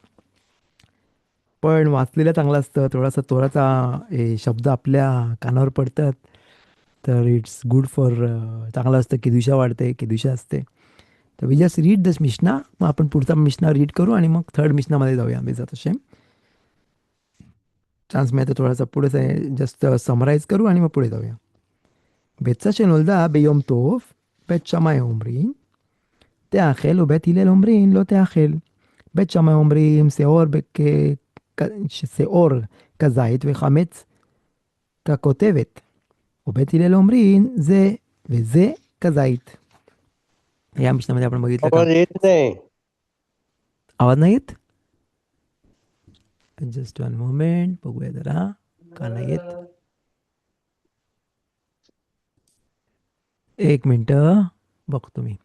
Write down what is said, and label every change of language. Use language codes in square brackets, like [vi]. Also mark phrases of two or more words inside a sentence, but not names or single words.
[mr] पण वाचलेलं चांगलं असतं थोडासा तोराचा शब्द आपल्या कानावर पडतात तर [en] it's good for [mr] चांगलं असतं की दिशा वाढते की दिशा असते तर [en] we just read this [mr] मिशना मग आपण पुढचा मिशना रीड करू आणि मग थर्ड मिशनामध्ये जाऊया [he] בעזרת השם [mr] चान्स मिळतो थोडासा पुढे [en] just summarize [mr] करू आणि मग पुढे जाऊया. [he] בצע שנולדה ביום טוב, בית שמאי אומרים, תאכל, ובית הלל אומרים, לא תאכל. בית שמאי אומרים, שעור כזית וחמץ ככותבת. ובית הלל אומרים, זה וזה כזית. [mr] या मिशनामध्ये आपण बघितलं का? आवाज येत नाही. आवाज नाही येत? [en] just one moment, [mr] बघूया जरा का नाही येत. एक मिनिट बघतो मी.